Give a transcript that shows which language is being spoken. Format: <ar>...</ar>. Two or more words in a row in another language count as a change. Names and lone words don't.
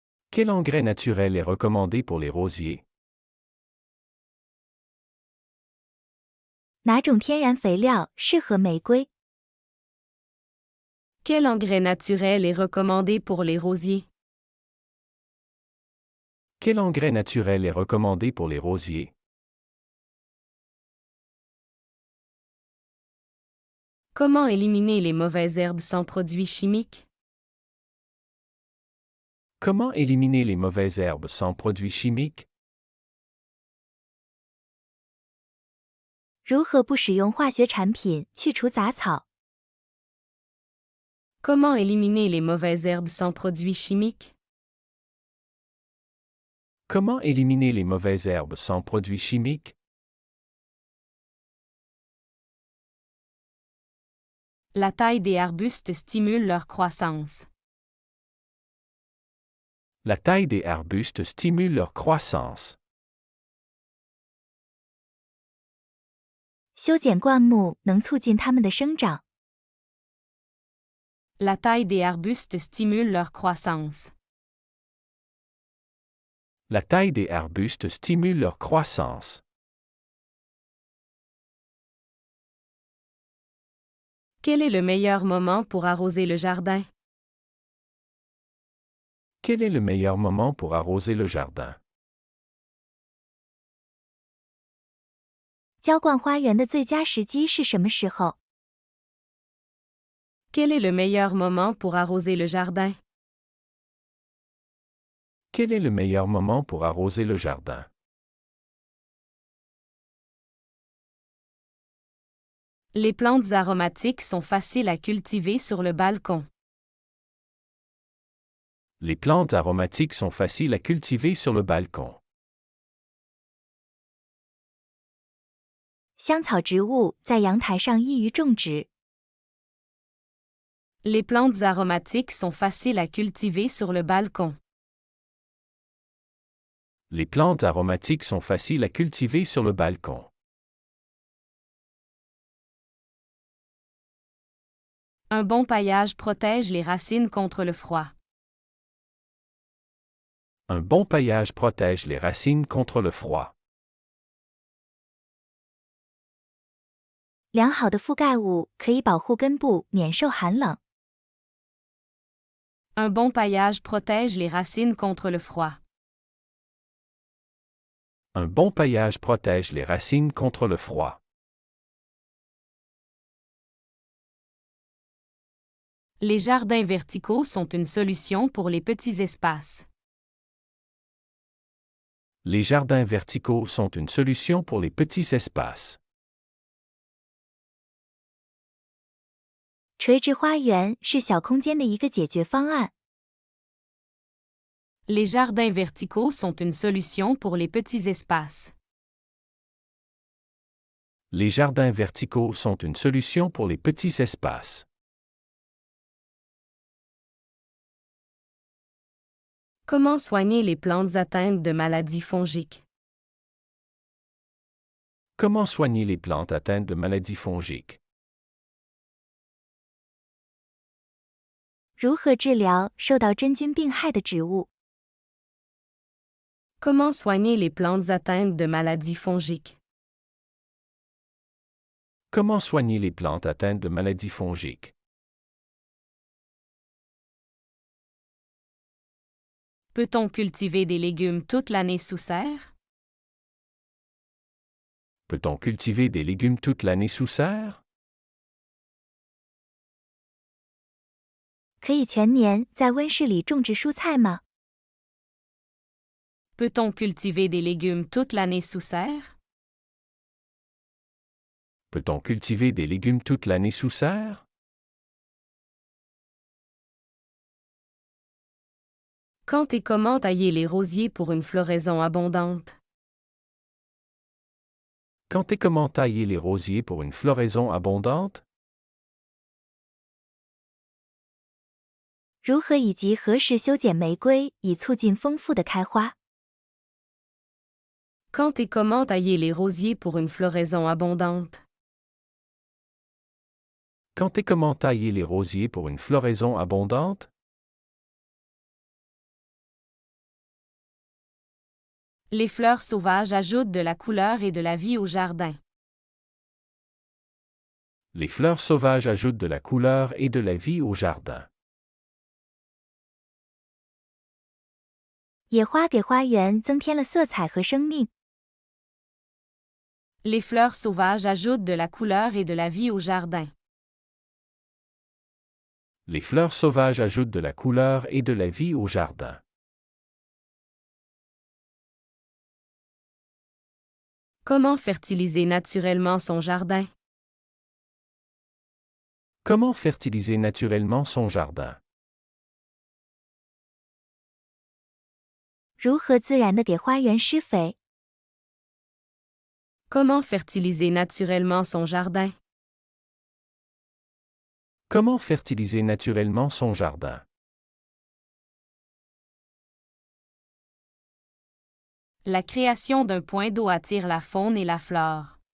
<fr>Quel engrais naturel est recommandé pour les rosiers?</fr> <zh>哪种天然肥料适合玫瑰？</zh> <fr>Quel engrais naturel est recommandé pour les rosiers? Quel engrais naturel est recommandé pour les rosiers? Comment éliminer les mauvaises herbes sans produits chimiques? Comment éliminer les mauvaises herbes sans produits chimiques?</fr> <zh>如何不使用化学产品去除杂草？</zh> <fr>Comment éliminer les mauvaises herbes sans produits chimiques? Comment éliminer les mauvaises herbes sans produits chimiques? La taille des arbustes stimule leur croissance. La taille des arbustes stimule leur croissance.</fr> <zh>修剪灌木能促进它们的生长。</zh> <fr>La taille des arbustes stimule leur croissance. La taille des arbustes stimule leur croissance. Quel est le meilleur moment pour arroser le jardin? Quel est le meilleur moment pour arroser le jardin?</fr> <zh>浇灌花园的最佳时机是什么时候？</zh> <fr>Quel est le meilleur moment pour arroser le jardin? Quel est le meilleur moment pour arroser le jardin? Les plantes aromatiques sont faciles à cultiver sur le balcon. Les plantes aromatiques sont faciles à cultiver sur le balcon.</fr> <zh>香草植物在阳台上易于种植。</zh> <fr>Les plantes aromatiques sont faciles à cultiver sur le balcon. Les plantes aromatiques sont faciles à cultiver sur le balcon. Un bon paillage protège les racines contre le froid. Un bon paillage protège les racines contre le froid.</fr> <zh>良好的覆盖物可以保护根部免受寒冷。</zh> <fr>Un bon paillage protège les racines contre le froid. Un bon paillage protège les racines contre le froid. Les jardins verticaux sont une solution pour les petits espaces. Les jardins verticaux sont une solution pour les petits espaces.</fr> <zh>垂直花园是小空间的一个解决方案。</zh> <fr>Les jardins verticaux sont une solution pour les petits espaces. Les jardins verticaux sont une solution pour les petits espaces. Comment soigner les plantes atteintes de maladies fongiques? Comment soigner les plantes atteintes de maladies fongiques?</fr> <zh>如何治疗受到真菌病害的植物？</zh> <fr>Comment soigner les plantes atteintes de maladies fongiques? Comment soigner les plantes atteintes de maladies fongiques? Peut-on cultiver des légumes toute l'année sous serre? Peut-on cultiver des légumes toute l'année sous serre?</fr> <zh>可以全年在温室里种植蔬菜吗？</zh> <fr>Peut-on cultiver des légumes toute l'année sous serre? Peut-on cultiver des légumes toute l'année sous serre? Quand et comment tailler les rosiers pour une floraison abondante? Quand et comment tailler les rosiers pour une floraison abondante?</fr> <zh>如何以及何时修剪玫瑰以促进丰富的开花？</zh> <fr>Quand et comment tailler les rosiers pour une floraison abondante? Quand et comment tailler les rosiers pour une floraison abondante? Les fleurs sauvages ajoutent de la couleur et de la vie au jardin. Les fleurs sauvages ajoutent de la couleur et de la vie au jardin.</fr> <zh>野花给花园增添了色彩和生命。</zh> <fr>Les fleurs sauvages ajoutent de la couleur et de la vie au jardin. Les fleurs sauvages ajoutent de la couleur et de la vie au jardin. Comment fertiliser naturellement son jardin? Comment fertiliser naturellement son jardin?</fr> <zh>如何自然地给花园施肥？</zh> <fr>Comment fertiliser naturellement son jardin? Comment fertiliser naturellement son jardin? La création d'un point d'eau attire la faune et la flore.</fr>